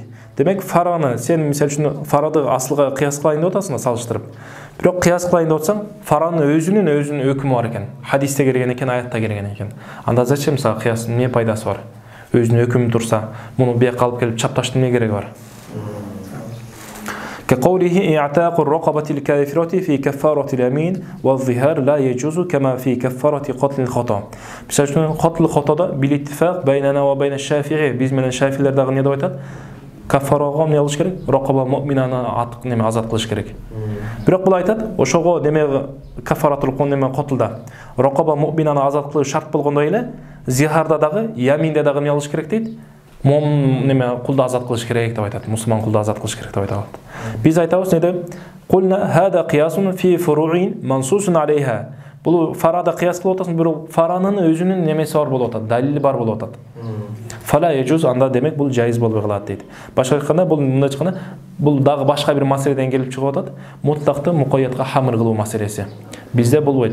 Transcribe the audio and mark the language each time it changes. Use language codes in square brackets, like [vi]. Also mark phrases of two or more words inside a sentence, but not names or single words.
[ky] Демек фараны сен мисалы үчүн фарады асылга кыяс кылайын деп атасың, салыштырып. Бирок кыяс кылайын деп атсаң, фаранын өзүнүн өкүмү бар экен. Хадисте келген экен, аятта келген экен. Анда зачем сага кыяс, эмне пайдасы бар? Өзүнүн өкүмү турса, муну бияка алып келип чапташтын эмне кереги бар? [ar] كقوله إعتاق الرقبة الكافرة في كفارة اليمين والظهار لا يجوز كما في كفارة قتل الخطأ. بسبب قتل الخطأ بالاتفاق بيننا وبين الشافعي [ky] биз менен шафилер дагы не деп айтат? Кафарага эмне кылыш керек? Рақаба муъминаны атып неме азат кылыш керек. Бирок бул айтат, ошого неме кафаратул неме котулда рақаба муъминаны азат кылуу шарт болгондой эле, зихарда дагы, яминде дагы эмне кылыш керек дейт? Неме кулду азат кылыш керек деп айтат. Мусулман кулду азат кылыш керек деп айтат. Биз айтабыз не деп? [ar] قلنا هذا قياس في فرع منصوص عليه. [ky] Бул фарада кыяс кылып атасың, бирок фаранын өзүнүн немеси бар болуп атат, далили бар болуп атат. [ar] فلا يجوز, [ky] анда демек бул жайыз болбой калат дейт. Башка айтканда бул мындай айтканда, бул дагы башка бир маселеден келип чыгып атат. Мутлакты мукайятка хамыр кылуу маселеси. Бизде болбойт.